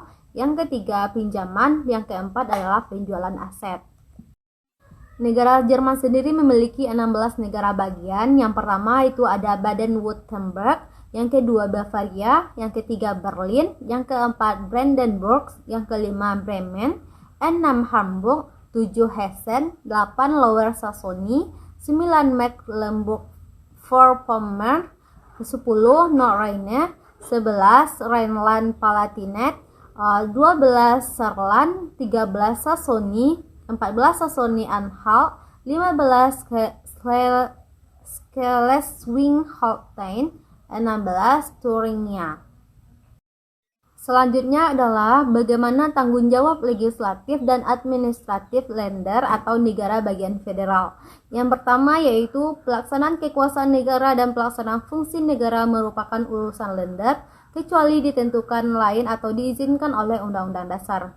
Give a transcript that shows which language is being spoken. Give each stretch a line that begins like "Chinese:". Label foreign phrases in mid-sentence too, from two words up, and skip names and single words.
Indonesian: Yang ketiga, pinjaman. Yang keempat adalah penjualan aset. Negara Jerman sendiri memiliki 16 negara bagian. Yang pertama itu ada Baden-Württemberg, yang kedua Bavaria, yang ketiga Berlin, yang keempat Brandenburg, yang kelima Bremen, 6 Hamburg, 7 Hessen, 8 Lower Saxony, 9 Mecklenburg-Vorpommern, 10 Nordrhein, 11 Rhineland-Palatinate, 12 Saarland, 13 Saxony, 14 Saxony-Anhalt, 15 Schleswig-Holstein, 16 Thuringia. Selanjutnya adalah bagaimana tanggung jawab legislatif dan administratif Länder atau negara bagian federal. Yang pertama yaitu pelaksanaan kekuasaan negara dan pelaksanaan fungsi negara merupakan urusan Länder, kecuali ditentukan lain atau diizinkan oleh Undang-Undang Dasar.